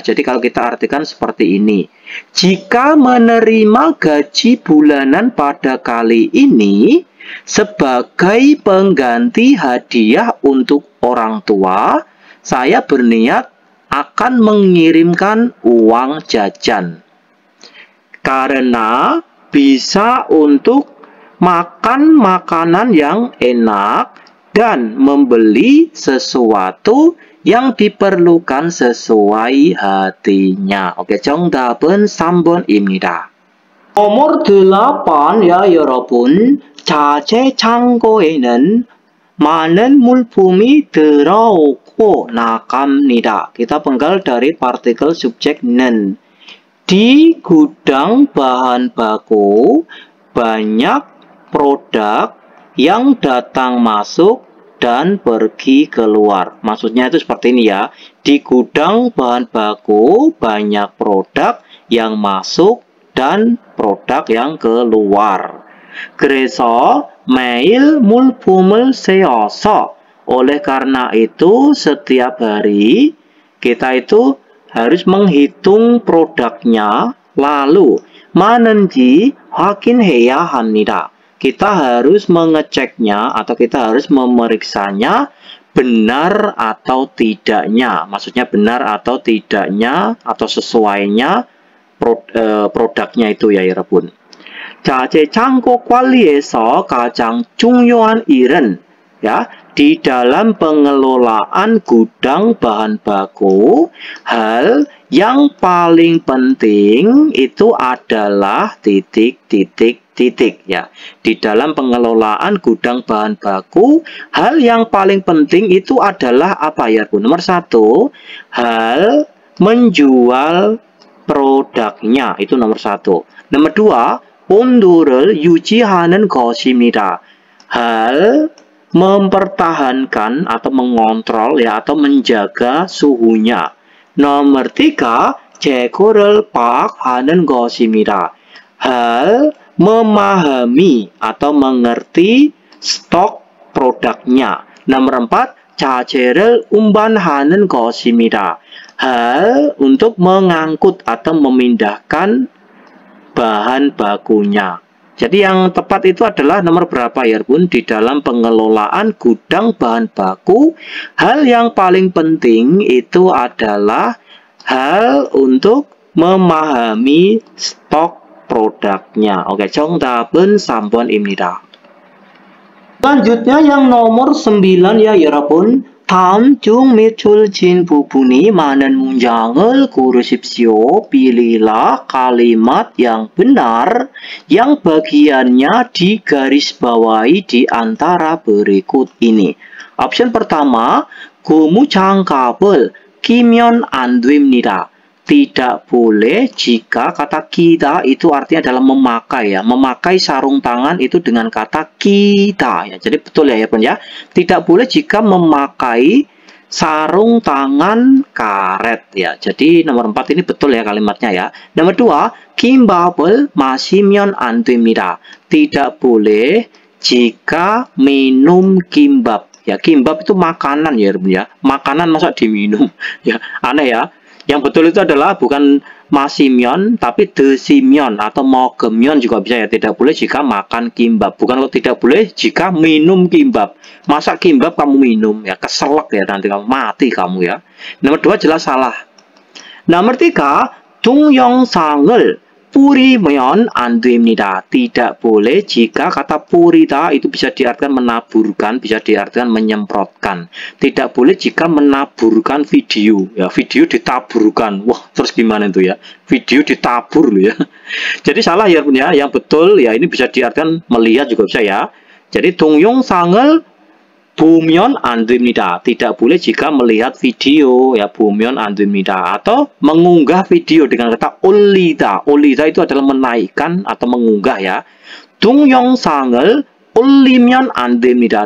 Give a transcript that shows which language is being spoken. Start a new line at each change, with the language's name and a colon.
Indonesian: Jadi kalau kita artikan seperti ini. Jika menerima gaji bulanan pada kali ini sebagai pengganti hadiah untuk orang tua, saya berniat akan mengirimkan uang jajan. Karena bisa untuk makan makanan yang enak dan membeli sesuatu yang diperlukan sesuai hatinya.
Korean: Oke, 정답은 3번입니다.
Indonesian: nomor 8 ya 여러분.
Korean: 자재 창고에는 많은 물품이 들어오고 나갑니다.
Indonesian: Kita penggal dari partikel subjek는. Di gudang bahan baku banyak produk yang datang masuk dan pergi keluar. Maksudnya itu seperti ini ya. Di gudang bahan baku banyak produk yang masuk dan produk yang keluar.
Korean: 그래서 매일 물품을 세어서,
Indonesian: oleh karena itu setiap hari kita itu harus menghitung produknya, lalu
Korean: 많은지 확인해야 합니다.
Indonesian: Kita harus mengeceknya atau kita harus memeriksanya benar atau tidaknya. Maksudnya benar atau tidaknya atau sesuainya produknya itu ya 여러분.
Korean: 자, 제 창고 관리에서 가장 중요한 일은
Indonesian: ya di dalam pengelolaan gudang bahan baku hal yang paling penting itu adalah titik ya. Di dalam pengelolaan gudang bahan baku hal yang paling penting itu adalah apa ya Bu? Nomor 1 hal menjual produknya itu nomor 1. Nomor 2
Korean: 온도를 유지하는 것입니다.
Indonesian: hal mempertahankan atau mengontrol ya atau menjaga suhunya. Nomor 3
Korean: 재고를 파악하는 것입니다.
Indonesian: hal memahami atau mengerti stok produknya. Nomor 4
Korean: 자재를 운반하는 것입니다.
Indonesian: hal untuk mengangkut atau memindahkan bahan bakunya. Jadi yang tepat itu adalah nomor berapa ya Bun? Di dalam pengelolaan gudang bahan baku, hal yang paling penting itu adalah hal untuk memahami stok produknya.
Korean: Oke, 정답은 3번입니다.
Indonesian: Selanjutnya yang nomor 9 ya 여러분.
Korean: 다음 중 밑줄진 부분이 많은 문장을 고르십시오.
Indonesian: Pilihlah kalimat yang benar yang bagiannya digarisbawahi di antara berikut ini. Option pertama,
Korean: 고무장갑을 끼면 안 됩니다.
Indonesian: Tidak boleh jika kata kita itu artinya adalah memakai ya. Memakai sarung tangan itu dengan kata kita ya. Jadi betul ya Bun ya. Tidak boleh jika memakai sarung tangan karet ya. Jadi nomor 4 ini betul ya kalimatnya ya. Nomor 2,
Korean: 김밥을 마시면 안 됩니다.
Indonesian: Tidak boleh jika minum kimbab. Ya, kimbab itu makanan ya Bun ya. Makanan masa diminum. Ya, aneh ya. Yang betul itu adalah bukan masimyon, tapi desimyon atau mogemyon juga bisa ya. Tidak boleh jika makan kimbab. Bukan tidak boleh jika minum kimbab. Masa kimbab kamu minum ya, keselak ya nanti kamu mati kamu ya. Nomor 2 jelas salah. Nomor 3,
Korean: 동영상을 뿌리면 안 됩니다.
Indonesian: Tidak boleh jika kata purita itu bisa diartikan menaburkan, bisa diartikan menyemprotkan. Tidak boleh jika menaburkan video. Ya, video ditaburkan. Wah, terus gimana itu ya? Video ditabur loh ya. Jadi salah ya punya. Yang betul ya ini bisa diartikan melihat juga bisa ya.
Korean: Jadi 동영상을 보면 안 됩니다.
Indonesian: Tidak boleh jika melihat video ya,
Korean: 보면 안 됩니다.
Indonesian: Atau mengunggah video dengan kata 올리다. 올리다 itu adalah menaikkan atau mengunggah ya.
Korean: 동영상을 올리면 안 됩니다.